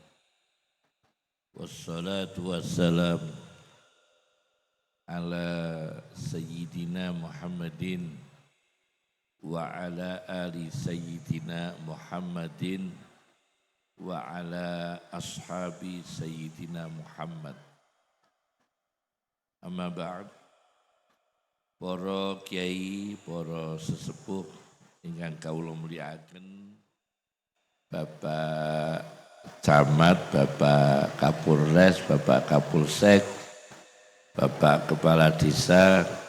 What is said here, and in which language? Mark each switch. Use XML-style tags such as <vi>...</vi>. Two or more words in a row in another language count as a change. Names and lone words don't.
<ar>والصلاة والسلام على سيدنا محمد وعلى آل سيدنا محمد وعلى أصحاب سيدنا محمد. أما بعد.</ar> <jv>Para kiai, para sesepuh ingkang kawula mulyakaken, Bapak Camat, Bapak Kapolres, Bapak Kapolsek, Bapak Kepala Desa,</jv>